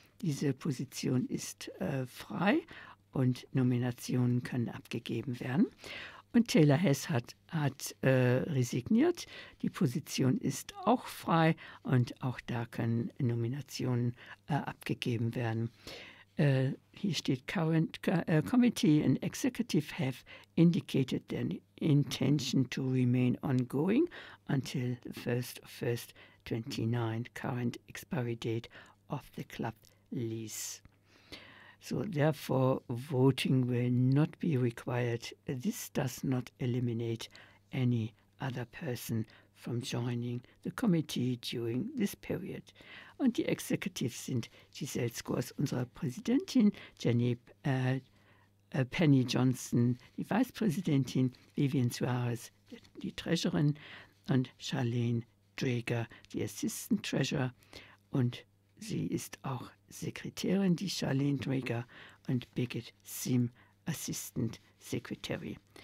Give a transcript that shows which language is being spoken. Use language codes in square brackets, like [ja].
[de] Diese Position ist frei und Nominationen können abgegeben werden. Und Taylor Hess hat resigniert. Die Position ist auch frei und auch da können Nominationen abgegeben werden. Hier steht [en] Current Committee and Executive have indicated their intention to remain ongoing until the 1st of 2029, current expiry date of the club lease. So therefore, voting will not be required. This does not eliminate any other person from joining the committee during this period. [de] Und die Executives sind Giselle Scores, unsere Präsidentin, Jenny Penny Johnson, die Vizepräsidentin, Vivian Suarez, die Treasurerin, und Charlene Drager, die Assistant Treasurer. Und sie ist auch Sekretärin, die Charlene Drager, und Birgit Sim, Assistant Secretary.